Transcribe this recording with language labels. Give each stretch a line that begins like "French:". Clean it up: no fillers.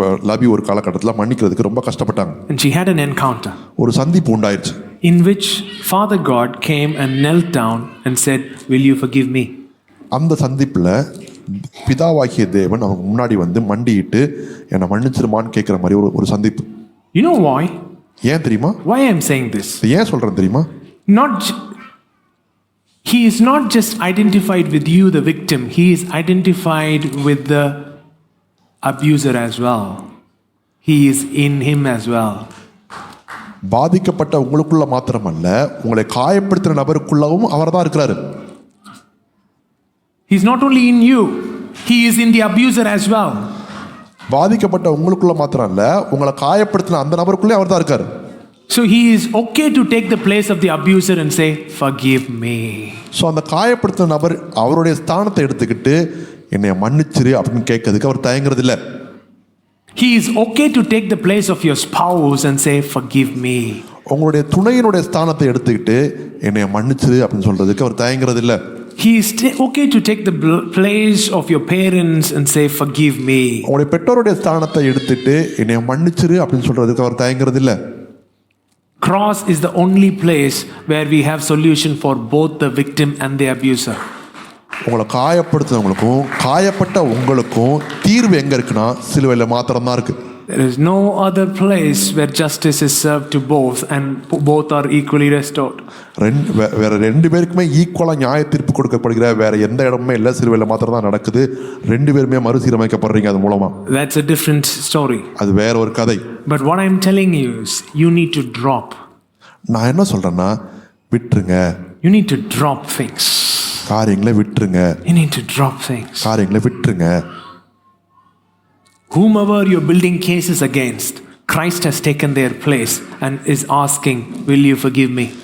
Tamil: லவி ஒரு காலகட்டத்தில் மன்னிக்கிறதுக்கு ரொம்ப கஷ்டப்பட்டாங்க.
English: And she had an encounter.
Tamil: ஒரு சந்திப்பு உண்டாயிருச்சு.
English: in which Father God came and knelt down and said, "Will you forgive me?"
Tamil: அந்த சந்திப்புல பிதாவாகிய தேவன் அவங்க முன்னாடி வந்து மண்டியிட்டு என்னை மன்னிச்சிருமான்னு கேட்கிற மாதிரி ஒரு சந்திப்பு.
English: You know why?
Tamil: ஏன் தெரியுமா?
English: Why I am saying this?
Tamil: ஏன் சொல்றேன் தெரியுமா?
English: He is not just identified with you, the victim. He is identified with the abuser as well. He is in him as well.
Tamil: பாதிக்கப்பட்ட உங்களுக்குள்ள மாத்திரமல்ல, உங்களை காயப்படுத்தின நபருக்குள்ளவும் அவர்தான் இருக்கிறாரு.
English: He is not only in you, he is in the abuser as well.
Tamil: பாதிக்கப்பட்ட உங்களுக்குள்ள மாத்திரம் இல்ல, உங்களை காயப்படுத்தின அந்த நபருக்குள்ளே அவர்தான் இருக்காரு.
English: So he is okay to take the place of the abuser and say, "Forgive me."
Tamil: So அந்த காயப்படுத்தின நபர் அவருடைய ஸ்தானத்தை எடுத்துக்கிட்டு என்னை மன்னிச்சிரு அப்படின்னு கேட்கறதுக்கு அவர் தயங்குறது இல்ல.
English: He is okay to take the place of your spouse and say, "Forgive me."
Tamil: உங்களுடைய துணையினுடைய ஸ்தானத்தை எடுத்துக்கிட்டு என்னை மன்னிச்சிரு அப்படின்னு சொல்றதுக்கு அவர் தயங்குறது இல்ல.
English: He is okay to take the place of your parents and say, "Forgive me."
Tamil: உங்களுடைய பெற்றோருடைய ஸ்தானத்தை எடுத்துட்டு என்னை மன்னிச்சிரு அப்படின்னு சொல்றதுக்கு அவர் தயங்குறது இல்ல.
English: Cross is the only place where we have solution for both the victim and the abuser.
Tamil: உங்களை காயப்படுத்துறவங்களுக்கும் காயப்பட்ட உங்களுக்கும் தீர்வு எங்க இருக்குன்னா சிலுவையில மாத்திரம் தான் இருக்கு.
English: There is no other place where justice is served to both and both are equally restored.
Tamil: வேற ரெண்டு பேருக்குமே ஈக்குவலா நியாய தீர்ப்பு கொடுக்கப்படுகிற வேற எந்த இடமுமே இல்ல, சிலுவையில மாத்திரம் தான் நடக்குது. ரெண்டு பேருமே மறுசீரமைக்கப்படுறீங்க அது மூலமா.
English: That's a different story.
Tamil: அது வேற ஒரு கதை.
English: But what I'm telling you is you need to drop.
Tamil: நான் என்ன சொல்றேன்னா விட்டுருங்க.
English: You need to drop things.
Tamil: காரியங்களை விட்டுருங்க.
English: You need to drop things.
Tamil: காரியங்களை விட்டுருங்க.
English: Whomever you're building cases against, Christ has taken their place and is asking, "Will you forgive me?"